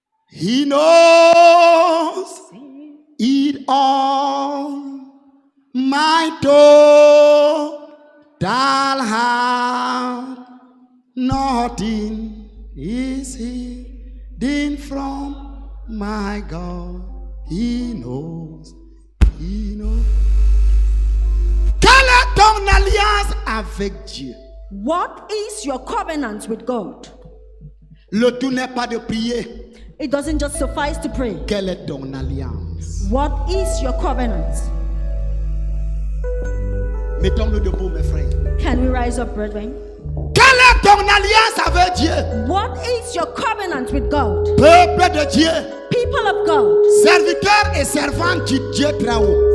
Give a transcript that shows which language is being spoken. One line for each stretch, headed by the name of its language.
English: He knows it all. My total heart, nothing is hidden from my God. He knows, he knows.
French: Quelle est ton alliance avec Dieu?
English: What is your covenant with God?
French: Le tout n'est pas de prier.
English: It doesn't just suffice to pray.
French: Quelle est ton alliance?
English: What is your covenant?
French: Mettons-nous debout, mes frères.
English: Can we rise up, brethren?
French: Quelle est ton alliance avec Dieu?
English: What is your covenant with God?
French: Peuple de Dieu,
English: People of God,
French: serviteurs et servantes du Dieu très haut.